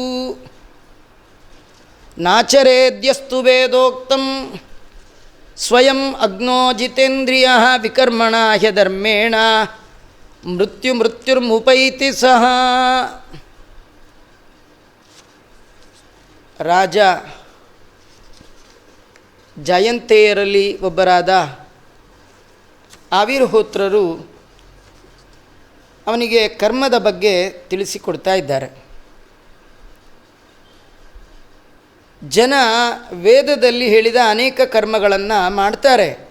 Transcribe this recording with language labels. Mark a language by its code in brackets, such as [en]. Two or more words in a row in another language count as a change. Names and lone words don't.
[sa] ನಾಚರೇದ್ಯಸ್ತು ವೇದೋಕ್ತಂ ಸ್ವಯಂ ಅಗ್ನೋ ಜಿತೇಂದ್ರಿಯಃ ವಿಕರ್ಮಣಾ ಹ್ಯಧರ್ಮೇಣ ಮೃತ್ಯುರ್ಮುಪೈತಿ ಸಹ. [kn] ರಾಜ ಜಯಂತೆಯರಲ್ಲಿ ಒಬ್ಬರಾದ ಆವಿರ್ಹೋತ್ರರು ಅವನಿಗೆ ಕರ್ಮದ ಬಗ್ಗೆ ತಿಳಿಸಿಕೊಡ್ತಾ ಇದ್ದಾರೆ. ಜನ ವೇದದಲ್ಲಿ ಹೇಳಿದ ಅನೇಕ ಕರ್ಮಗಳನ್ನು ಮಾಡ್ತಾರೆ.